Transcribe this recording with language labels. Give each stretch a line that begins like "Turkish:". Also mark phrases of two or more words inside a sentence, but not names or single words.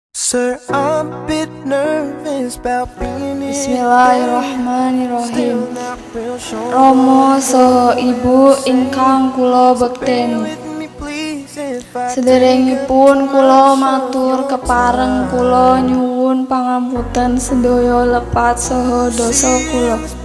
English: Sir, I'm a bit nervous about being in
Javanese: Bismillahirrahmanirrahim. Rama saha ibu ingkang kula bekteni. Sederengipun kula matur kepareng kula nyuwun pangapunten sedaya lepat saha dosa kula.